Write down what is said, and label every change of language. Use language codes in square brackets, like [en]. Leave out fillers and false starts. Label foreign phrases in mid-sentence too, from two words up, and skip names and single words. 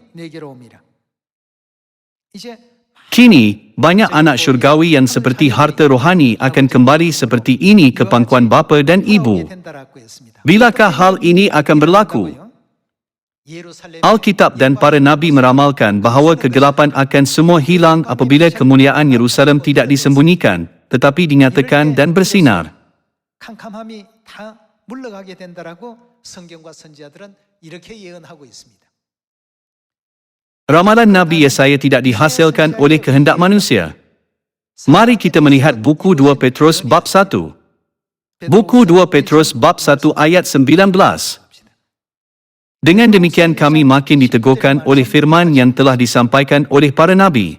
[ms] Kini, banyak anak syurgawi yang seperti harta rohani akan kembali seperti ini ke pangkuan bapa dan ibu. Bilakah hal ini akan berlaku? Alkitab dan para nabi meramalkan bahawa kegelapan akan semua hilang apabila kemuliaan Yerusalem tidak disembunyikan, tetapi dinyatakan dan bersinar. [ko] 캄캄함이 다 물러가게 된다라고 성경과 선지자들은 이렇게 예언하고 있습니다. [ms] Ramalan Nabi Yesaya tidak dihasilkan oleh kehendak manusia. Mari kita melihat buku 2 Petrus bab 1. Buku 2 Petrus bab 1 ayat 19. Dengan demikian kami makin diteguhkan oleh firman yang telah disampaikan oleh para nabi.